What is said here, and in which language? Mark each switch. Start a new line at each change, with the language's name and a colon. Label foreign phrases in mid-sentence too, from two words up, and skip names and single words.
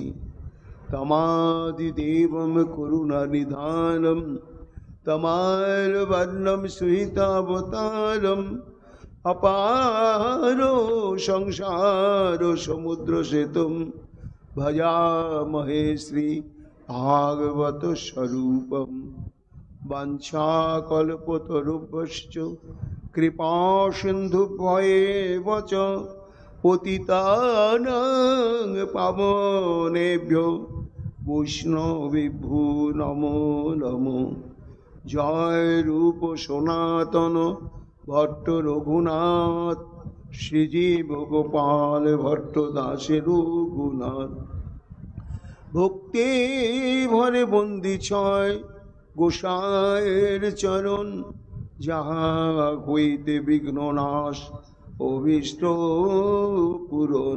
Sanskrit: তমাদিদেবম করুণানিধানম তমালবর্ণম সুহিতাবতারম। অপারো সংসার সমুদ্র সেতুম ভজামহে শ্রী ভাগবত স্বরূপম। বাঞ্ছাকল্পতরুভ্যশ্চ কৃপা সিন্ধুভ্যেব চ পতিতানাং পাবনেভ্যো বৈষ্ণবেভ্যো নমো নমো।
Bangla: জয় রূপ সনাতন ভট্ট রঘুনাথ শ্রীজীব গোপাল ভট্ট দাসে রঘুনাথ। ভক্তি ভরে বন্দি ছয় গোসাইয়ের চরণ যাহা হইতে বিঘ্ন নাশ অভীষ্ট পূরণ।